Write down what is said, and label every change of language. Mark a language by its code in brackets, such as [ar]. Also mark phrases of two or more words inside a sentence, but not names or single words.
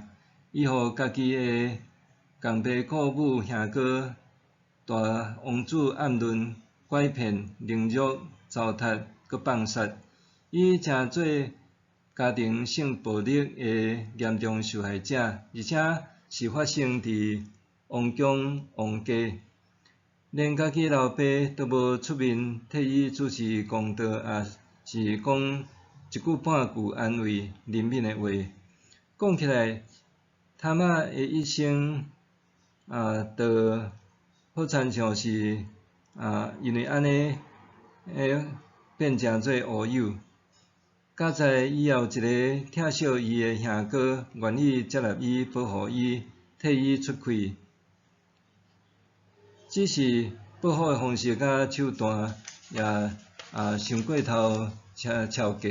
[nan] 伊互家己诶公爸姑母兄哥大王子暗论、拐骗、凌辱、糟蹋，佮放杀，伊诚做家庭性暴力诶严重受害者，而且是发生伫王宫王家，连家己老爸都无出面替伊主持公道，也是讲一句半句安慰怜悯诶话。讲起来，塔玛诶一生都好亲像是因为安尼变成做乌有。甲在以后，一个疼惜伊诶兄哥愿意接纳伊、保护伊、替伊出气，只是保护诶方式甲手段也伤过头超过。